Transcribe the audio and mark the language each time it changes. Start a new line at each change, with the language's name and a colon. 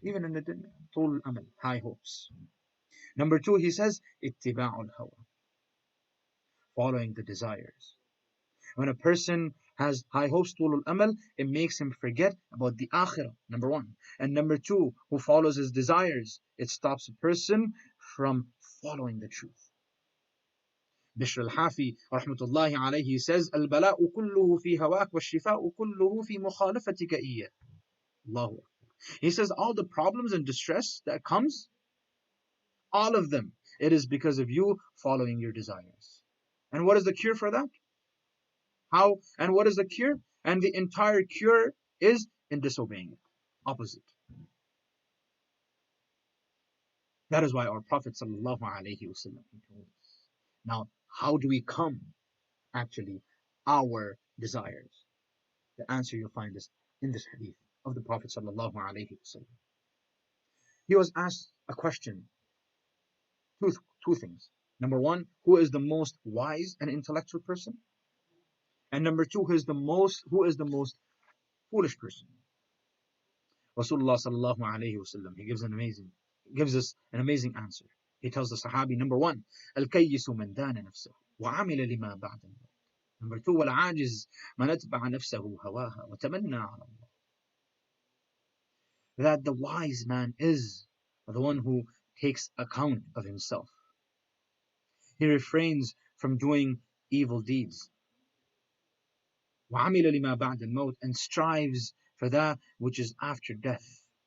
English: Even in the dunya,
Arabic: طُولُ الْأَمَلِ,
English: high hopes. Number two, he says,
Arabic: اتباع الهوى,
English: following the desires. When a person has high hopes,
Arabic: طول الأمل,
English: it makes him forget about the akhirah, number one. And number two, who follows his desires, it stops a person from following the truth. Bishr al-Hafi rahmatullahi alayhi says,
Arabic: البلاء كله في هواك والشفاء كله في مخالفتك إياه. Allahu Akbar.
English: He says all the problems and distress that comes, all of them, it is because of you following your desires. And what is the cure for that? How and what is the cure? And the entire cure is in disobeying it. Opposite. That is why our Prophet sallallahu alaihi wasallam told us. Now, how do we come actually our desires? The answer you'll find is in this hadith of the Prophet sallallahu alaihi wasallam. He was asked a question. Two things. Number one, who is the most wise and intellectual person? And number two, who is the most foolish person? Rasulullah sallallahu alayhi wasallam, he gives us an amazing answer. He tells the Sahabi, number one,
Arabic: al-kayyisu man dana nafsahu wa amila lima ba'da al-maut.
English: Number two,
Arabic: والعاجز من أتبع نفسه هواها وتمنى على الله.
English: That the wise man is the one who takes account of himself. He refrains from doing evil deeds.
Arabic: وعمل لما بعد الموت,
English: and strives for that which is after death.